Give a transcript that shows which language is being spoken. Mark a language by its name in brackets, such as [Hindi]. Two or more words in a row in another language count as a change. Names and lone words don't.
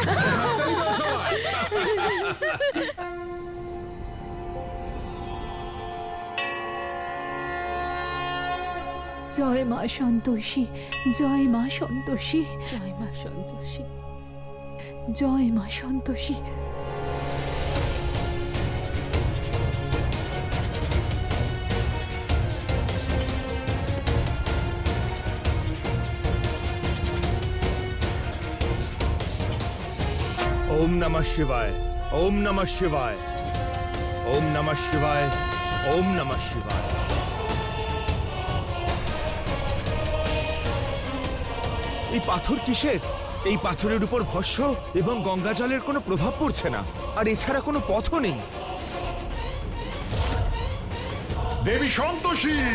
[Bangla] জয় মা সন্তোষী, জয় মা সন্তোষী, জয় মা সন্তোষী, জয় মা সন্তোষী। [Sanskrit] ওম নমঃ শিবায়, ওম নমঃ শিবায়, ওম নমঃ শিবায়, ওম নমঃ শিবায়। [Bangla] এই পাথর কিসের? এই পাথরের উপর ভস্য এবং গঙ্গা জলের কোনো প্রভাব পড়ছে না, আর এছাড়া কোনো পথও নেই। দেবী সন্তোষী!